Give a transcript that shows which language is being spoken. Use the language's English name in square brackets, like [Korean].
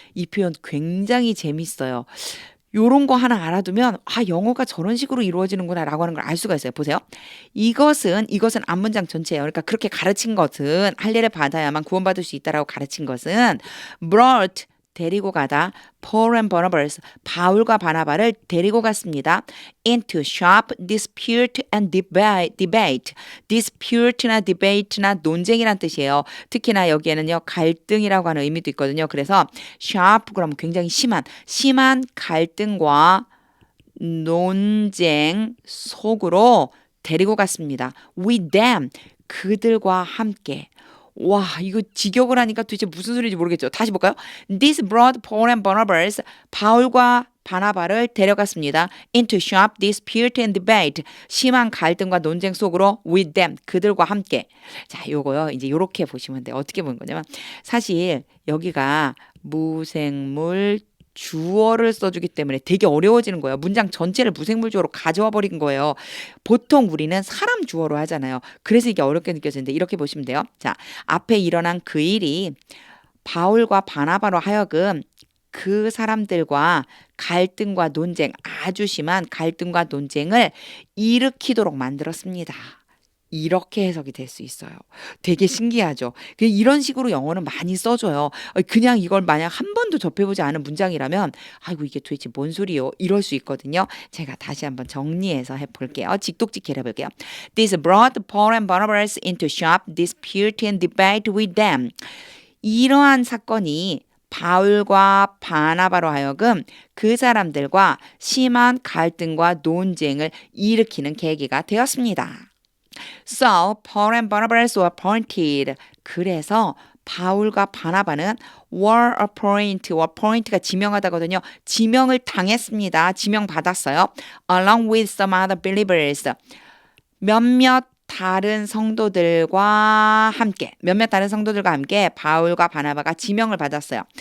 [Korean] 이 표현 굉장히 재밌어요. 요런 거 하나 알아두면 영어가 저런 식으로 이루어지는구나 라고 하는 걸 알 수가 있어요. 보세요. 이것은 앞문장 전체예요. 그러니까 그렇게 가르친 것은 할례를 받아야만 구원받을 수 있다라고 가르친 것은 brought 데리고 가다 Paul and Barnabas 바울과 바나바를 데리고 갔습니다. [English] into sharp dispute and debate. [Korean] dispute나 debate나 논쟁이란 뜻이에요. 특히나 여기에는요 갈등이라고 하는 의미도 있거든요. 그래서 sharp 그러면 굉장히 심한 갈등과 논쟁 속으로 데리고 갔습니다. [English] with them [Korean] 그들과 함께. 와, 이거 직역을 하니까 도대체 무슨 소리인지 모르겠죠. 다시 볼까요? [English] This brought Paul and Barnabas, [Korean] 바울과 바나바를 데려갔습니다. [English] into sharp dispute and debate, [Korean] 심한 갈등과 논쟁 속으로 [English] with them, [Korean] 그들과 함께. 자, 요거요. 이제 요렇게 보시면 돼요. 어떻게 보는 거냐면 사실 여기가 무생물 주어를 써주기 때문에 되게 어려워지는 거예요. 문장 전체를 무생물 주어로 가져와 버린 거예요. 보통 우리는 사람 주어로 하잖아요. 그래서 이게 어렵게 느껴지는데 이렇게 보시면 돼요. 자, 앞에 일어난 그 일이 바울과 바나바로 하여금 그 사람들과 갈등과 논쟁, 아주 심한 갈등과 논쟁을 일으키도록 만들었습니다. 이렇게 해석이 될 수 있어요. 되게 신기하죠. 이런 식으로 영어는 많이 써줘요. 그냥 이걸 만약 한 번도 접해보지 않은 문장이라면 아이고 이게 도대체 뭔 소리요? 이럴 수 있거든요. 제가 다시 한번 정리해서 해볼게요. 직독직해 해볼게요. [English] This brought Paul and Barnabas into sharp dispute and debate with them. [Korean] 이러한 사건이 바울과 바나바로 하여금 그 사람들과 심한 갈등과 논쟁을 일으키는 계기가 되었습니다. [English] So Paul and Barnabas were appointed. [Korean] 그래서 바울과 바나바는 [English] were appointed [Korean] 가 지명하다거든요. 지명을 당했습니다. 지명 받았어요. [English] Along with some other believers. [Korean] 몇몇 다른 성도들과 함께 몇몇 다른 성도들과 함께 바울과 바나바가 지명을 받았어요.